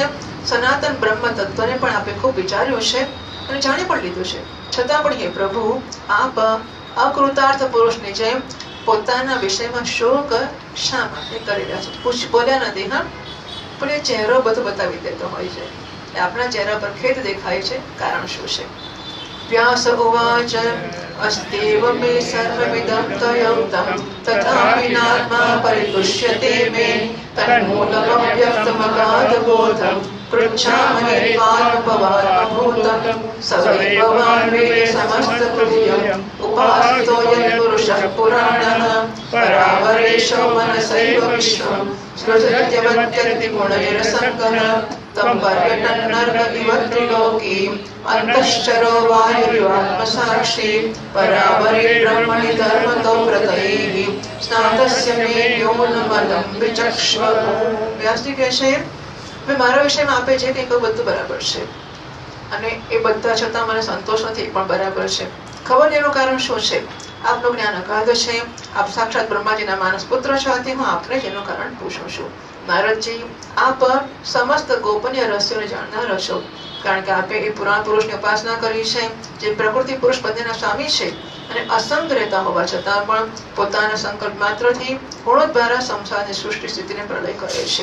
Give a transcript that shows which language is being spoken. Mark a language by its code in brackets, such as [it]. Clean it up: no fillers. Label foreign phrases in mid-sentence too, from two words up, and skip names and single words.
[gu] સનાતન બ્રહ્મ તત્વને પણ આપે ખૂબ વિચાર્યું છે અને જાણી પણ લીધું છે. છતાં પણ હે પ્રભુ, આપ અકૃતાર્થ પુરુષની જેમ પોતાના વિષયમાં શોક શા માટે કરી રહ્યા છો? પૂછ બોલ્યા નથી, હા, પણ એ ચહેરો બધું બતાવી દેતો હોય છે. આપણા ચહેરા પર ખેદ દેખાય છે. કારણ શું છે? [sa] व्यास उवाच अस्त्येव मे सर्वमिदं त्वयोक्तं तथापि नात्मा परितुष्यते मे तन्मूलमव्यक्तमगाधबोधं पृच्छामहे त्वानुभवानुभूतं स वै भवान् मे समस्तहृदयम् उपासितो यत्पुरुषः पुराणः परावरेशो मनसैव विश्वं सृजत्यवत्यन्ति गुणैरसङ्गः तं पर्यटन् नर्क इव त्रिलोकी अन्तश्चरो वायुर्वात्मसाक्षी परावरे ब्रह्मणि धर्मतो व्रतैः स्नातस्य मे न्यूनमलं विचक्ष्व। [gu] व्यासજી કહે છે મેં મારા વિષયમાં આપે જે કંઈ કહ્યું બધું બરાબર છે અને એ બધા છતાં મને સંતોષ નથી, પણ બરાબર છે. ખબર એનું કારણ શું છે? આપનું જ્ઞાન અગાધ છે. આપ સાક્ષાત બ્રહ્માજીના માનસ પુત્ર છો, આથી હું આપને જ એનું કારણ પૂછું છું. નારદજી, આપ સમસ્ત ગોપનીય રહસ્યોને જાણનાર છો, કારણ કે આપે એ પુરાણ પુરુષની ઉપાસના કરી છે જે પ્રકૃતિ પુરુષ બંનેના સ્વામી છે અને અસંગ રહેતા હોવા છતાં પણ પોતાના સંકલ્પ માત્રથી ગુણો દ્વારા સંસારની સૃષ્ટિ સ્થિતિને પ્રલય કરે છે.